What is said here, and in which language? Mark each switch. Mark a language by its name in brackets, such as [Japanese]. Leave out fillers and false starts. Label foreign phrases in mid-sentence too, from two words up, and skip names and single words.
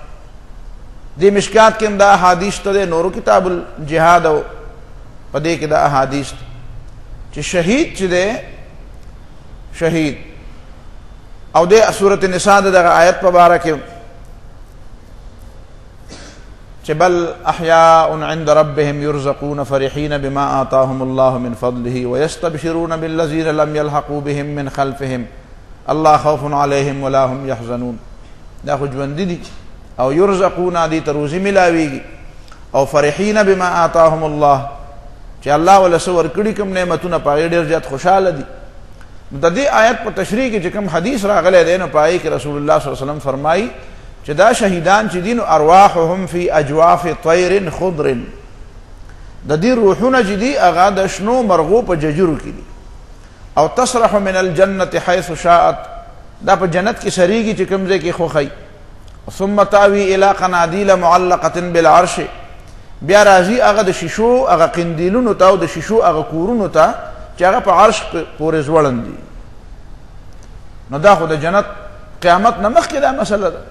[Pashto] دې مشکات کې هم دا احادیث ته دی، نورو کتاب الجهاد او په دې کې دا احادیث چې شهید چې دی شهید او د سورۃ النساء دغه آیت په باره کې چې [Arabic] بل احیاء عند ربهم يرزقون فرحين بما آتاهم الله من فضله ويستبشرون بالذين لم يلحقوا بهم من خلفهم الله خوف عليهم ولا هم يحزنون. [Pashto] دا خو ژوند دي او يرزقون دي تروزی ملاویږي او [Arabic] فرحين بما آتاهم الله [Pashto] چې الله ولا سور کړي کوم نعمتونه پای ډیر زیات خوشاله دي. د دې آیت په تشریح کې چې کوم حدیث راغلی دی نو پای کې رسول الله [Arabic] صلی الله علیه وسلم [Pashto] فرمایي چې دا شهیدان چې دین [Arabic] ارواحهم فی اجواف طیر خضر، [Pashto] د دې روحونه چې دي هغه د شنو مرغو په ججرو کې دي، او [Arabic] تسرح من الجنة حيث شاءت، [Pashto] دا په جنت کې سریږي چې کوم ځای کې خوښي، [Arabic] ثم تاوی الی قنادیل معلقة بالعرش، [Pashto] بیا راځي هغه د شیشو هغه قندیلونو ته او د شیشو هغه کورونو ته چې هغه په عرش پورې ځوړند دي. نو دا خو د جنت قیامت نه مخکې دا مسله ده.